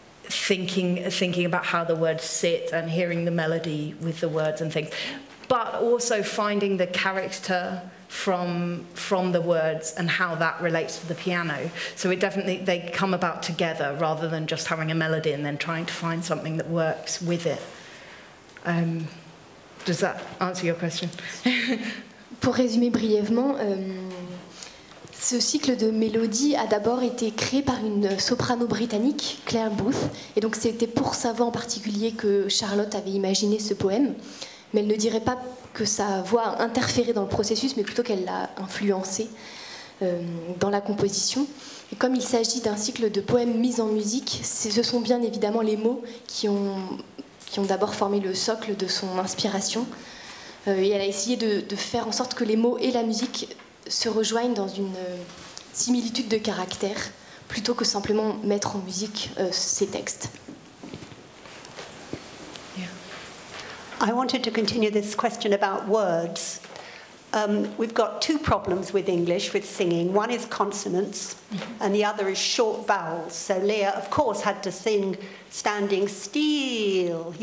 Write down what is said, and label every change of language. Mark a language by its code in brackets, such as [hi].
[en] thinking about how the words sit and hearing the melody with the words and things, but also finding the character from the words and how that relates to the piano. So it definitely, they come about together rather than just having a melody and then trying to find something that works with it. Does that answer your question? [fr] Pour résumer brièvement, ce cycle de mélodies a d'abord été créé par une soprano britannique, Claire Booth, et donc c'était pour sa voix en particulier que Charlotte avait imaginé ce poème, mais elle ne dirait pas que sa voix a interféré dans le processus, mais plutôt qu'elle l'a influencé dans la composition. Et comme il s'agit d'un cycle de poèmes mis en musique, ce sont bien évidemment les mots qui ont d'abord formé le socle de son inspiration, et elle a essayé de faire en sorte que les mots et la musique se rejoignent dans une similitude de caractère, plutôt que simplement mettre en musique ces textes. [en] I wanted to continue this question about words. We've got two problems with English, with singing. One is consonants, and the other is short vowels. So Leah, of course, had to sing standing still.